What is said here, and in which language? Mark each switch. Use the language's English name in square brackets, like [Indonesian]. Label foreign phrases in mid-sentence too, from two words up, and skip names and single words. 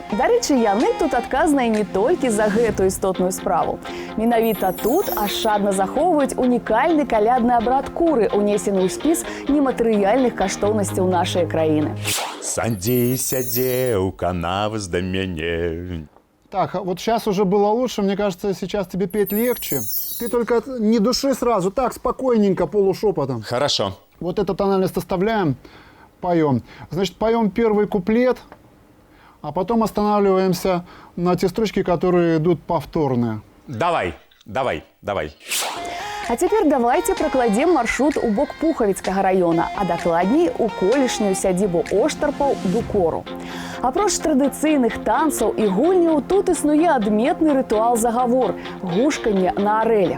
[Belarusian] Дарэчы, яны тут адказныя не толькі за гэтую істотную справу. Менавіта тут ашчадна захоўваюць унікальны калядны абрад куры, унесены ў спіс нематэрыяльных каштоўнасцяў нашай краіны. Садзіся, дзеўка, наваз да мяне. [Russian] Так, вот сейчас уже было лучше, мне кажется, сейчас тебе петь легче. Ты только не души сразу, так, спокойненько, полушепотом. Хорошо. Вот эту тональность оставляем, поем. Значит, поем первый куплет, а потом останавливаемся на те строчки, которые идут повторные. Давай. [Belarusian] А цяпер давайце пракладзем маршрут у бок Пухавіцкага раёна, а дакладней у колішнюю сядзібу Оштарпаў Дукору. Апроч традыцыйных танцаў і гульняў, тут існуе адметны рытуал-загавор – гушканне на арэлях.